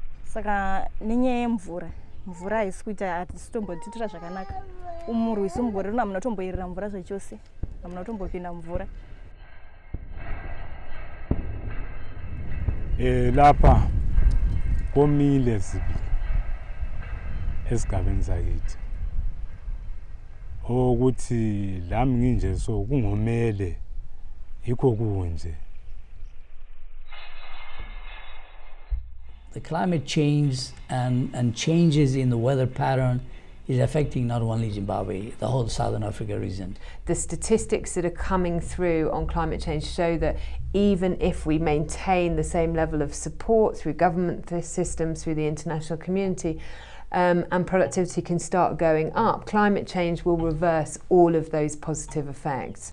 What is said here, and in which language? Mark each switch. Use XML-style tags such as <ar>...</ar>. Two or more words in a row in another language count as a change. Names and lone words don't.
<sn>Saka nenyaya yemvura, mvura haisi kuita hatisitombotiitira zvakanaka. Umurwisi mugore rino hamuna kutomboyerera mvura zvachose, hamuna kutombopinda mvura.</sn> <nd>Lapha komile zibili esigabeni sakithi. Ukuthi lami nginje so kungomele ikho kunje.</nd> <en>The climate change and changes in the weather pattern is affecting not only Zimbabwe, the whole Southern Africa region. The statistics that are coming through on climate change show that even if we maintain the same level of support through government systems, through the international community, and productivity can start going up, climate change will reverse all of those positive effects.</en>